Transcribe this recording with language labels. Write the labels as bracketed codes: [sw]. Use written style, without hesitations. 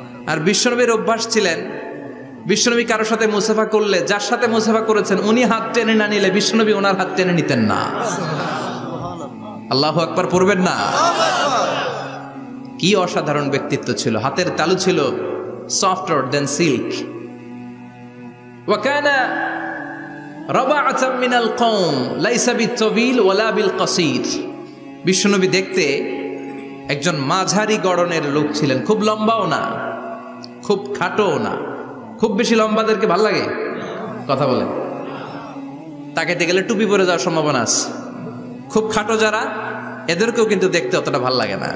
[bn] আর বিশ্বনবীর অভ্যাস ছিলেন, বিশ্বনবী কারোর সাথে মুসাফা করলে, যার সাথে মুসাফা করেছেন উনি হাত টেনে না নিলে বিশ্বনবী ওনার হাত টেনে নিতেন না। আল্লাহু আকবার পড়বেন না? কি অসাধারণ ব্যক্তিত্ব ছিল, হাতের তালু ছিল [en] softer than silk. [ar] وكان ربعة من القوم ليس بالطويل ولا بالقصير. [bn] বিশ্বনবী দেখতে একজন মাঝারি গড়নের লোক ছিলেন, খুব লম্বাও না খুব খাটোও না। খুব বেশি লম্বাদেরকে ভাল লাগে? কথা বলে তাকাইতে গেলে টুপি পরে যাওয়ার সম্ভাবনা আছে। খুব খাটো যারা, এদেরকেও কিন্তু দেখতে অতটা ভাল লাগে না।